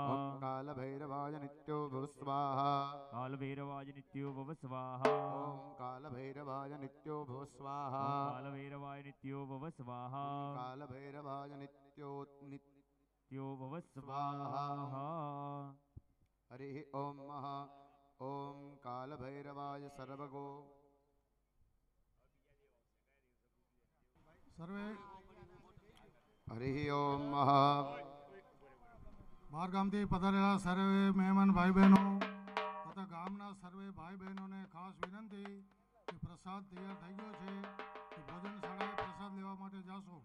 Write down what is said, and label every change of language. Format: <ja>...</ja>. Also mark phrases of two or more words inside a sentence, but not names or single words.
<sa>ओम काल भैरवाय नित्यो भव स्वाहा कालभैरवाय नित्यो भव स्वाहा ओम काल भैरवाय नित्यो भव स्वाहा कालभैरवाय नित्यो भव स्वाहा काल भैरवाय नित्यो नित्यो भव स्वाहा ओम मह ओम कालभैरवाय सर्वगो</sa> <gu>સર્વે</gu> <sa>हरि ओम मह</sa> <gu>બહાર ગામથી પધારેલા સર્વે મહેમાન ભાઈ બહેનો તથા ગામના સર્વે ભાઈ બહેનોને ખાસ વિનંતી કે પ્રસાદ તૈયાર થઈ ગયો છે તો ભોજન શાળાએ પ્રસાદ લેવા માટે જાશો.</gu>